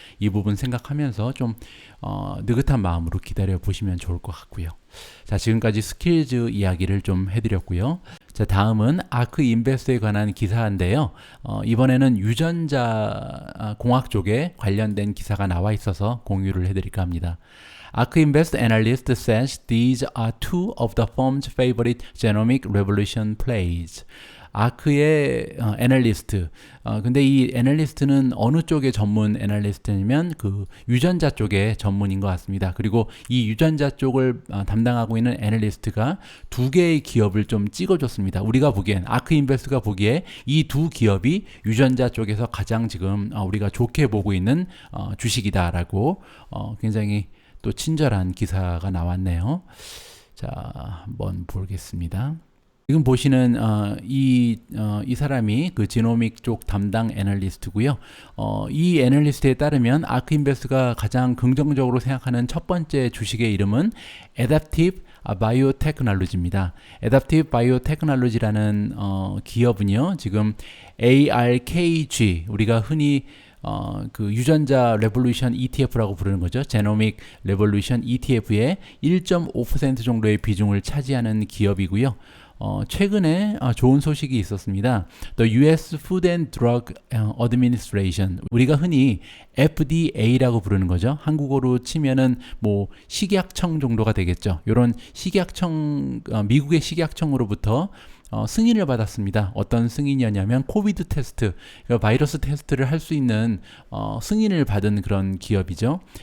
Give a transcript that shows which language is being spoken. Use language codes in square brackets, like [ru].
[ko] 이 부분 생각하면서 좀 느긋한 마음으로 기다려 보시면 좋을 것 같고요. 자, 지금까지 스킬즈 이야기를 좀 해드렸고요. 자, 다음은 아크 인베스트에 관한 기사인데요. 이번에는 유전자 공학 쪽에 관련된 기사가 나와 있어서 공유를 해드릴까 합니다. [en] Ark Invest analyst says these are two of the firm's favorite genomic revolution plays. [ko] 아크의 애널리스트. 근데 이 애널리스트는 어느 쪽의 전문 애널리스트냐면 그 유전자 쪽의 전문인 것 같습니다. 그리고 이 유전자 쪽을 담당하고 있는 애널리스트가 두 개의 기업을 좀 찍어줬습니다. 우리가 보기엔 아크 인베스트가 보기에 이 두 기업이 유전자 쪽에서 가장 지금 우리가 좋게 보고 있는 주식이다라고 굉장히 또 친절한 기사가 나왔네요. 자, 한번 보겠습니다. 지금 보시는 이 사람이 그 지노믹 쪽 담당 애널리스트고요. 이 애널리스트에 따르면 아크 인베스트가 가장 긍정적으로 생각하는 첫 번째 주식의 이름은 Adaptive Biotechnology입니다. Adaptive Biotechnology라는 기업은요. 지금 ARKG, 우리가 흔히 그 유전자 레볼루션 ETF라고 부르는 거죠. 제노믹 레볼루션 ETF의 1.5% 정도의 비중을 차지하는 기업이고요. 최근에 좋은 소식이 있었습니다. [en] The US Food and Drug Administration, [ko] 우리가 흔히 FDA라고 부르는 거죠. 한국어로 치면은 뭐 식약청 정도가 되겠죠. 이런 식약청, 미국의 식약청으로부터 승인을 받았습니다. 어떤 승인이었냐면 코비드 테스트, 그러니까 바이러스 테스트를 할 수 있는 승인을 받은 그런 기업이죠.